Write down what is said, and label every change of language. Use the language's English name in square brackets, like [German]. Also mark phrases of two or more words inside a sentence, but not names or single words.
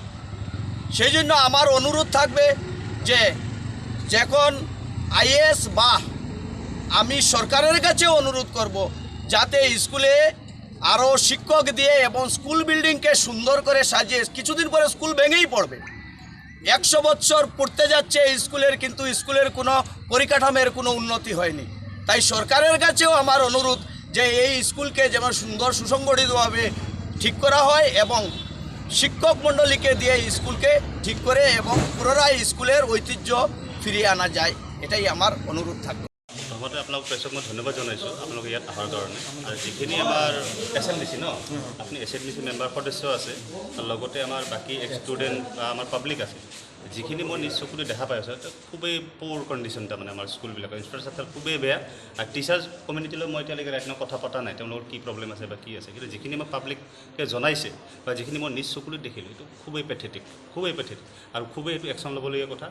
[Bangla] সেই জন্য আমার অনুরোধ থাকবে যে যখন আইএস বা আমি সরকারের কাছে অনুরোধ করব যাতে স্কুলে আরও শিক্ষক দিয়ে এবং [English] school buildingকে [Bangla] সুন্দর করে সাজিয়ে, কিছুদিন পরে স্কুল ভেঙেই পড়বে, 100 বছর পড়তে যাচ্ছে স্কুলের, কিন্তু স্কুলের কোনো পরিকাঠামোর কোনো উন্নতি হয়নি। তাই সরকারের কাছেও আমার অনুরোধ যে এই স্কুলকে যেমন সুন্দর সুসংগঠিতভাবে ঠিক করা হয় এবং শিক্ষক মণ্ডলীকে দিয়ে স্কুলকে ঠিক করে এবং পুনরায় স্কুলের ঐতিহ্য ফিরিয়ে আনা যায়, এটাই আমার অনুরোধ থাকবে। [Assamese] প্ৰথমতে আপোনালোক প্ৰেছক মই ধন্যবাদ জনাইছোঁ আপোনালোকে ইয়াত অহাৰ কাৰণে। আৰু যিখিনি আমাৰ SLDC ন, আপুনি SLDC মেম্বাৰ সদস্য আছে, আৰু লগতে আমাৰ বাকী ষ্টুডেণ্ট বা আমাৰ পাব্লিক আছে, যিখিনি মই নিজ চকুৰে দেখা পাই আছোঁ খুবেই [English] poor condition. [Assamese] তাৰমানে আমাৰ স্কুলবিলাকৰ ইনফ্ৰাষ্ট্ৰাকচাৰ খুবেই বেয়া। আৰু [English] teachers communityলৈ [Assamese] মই এতিয়ালৈকে ৰাইট কথা পতা নাই তেওঁলোকৰ কি প্ৰব্লেম আছে বা কি আছে, কিন্তু যিখিনি মই পাব্লিকে জনাইছে বা যিখিনি মই নিজ চকুৰে দেখিলোঁ এইটো খুবেই পেথেটিক, খুবেই পেথেটিক আৰু খুবেই এইটো একশ্যন ল'বলগীয়া কথা।